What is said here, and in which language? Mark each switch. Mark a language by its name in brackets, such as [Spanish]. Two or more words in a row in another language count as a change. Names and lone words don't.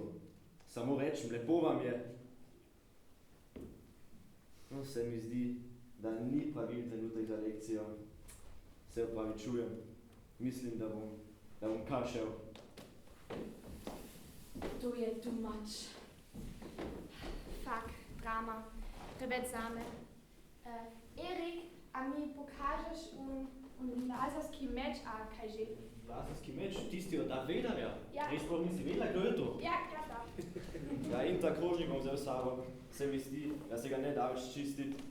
[Slovenian] Samo rečem, lepo vam je. No, se mi zdi, da ni pravilni trenutek za lekcijo. Se opravičujem. Mislim, da bom kar šel. To je [English] too much. [Slovenian] Fak, drama, preveč zame. Erik, a mi pokažeš lazerski meč, a kaj že? Lazerski meč, tisti od Darth-Vaderja? Ja. Res sploh nisi vedela, kdo je to? Ja, da. Ja, in ta krožnik bom vzel s sabo. Se mi zdi, da se ga ne da več čistiti.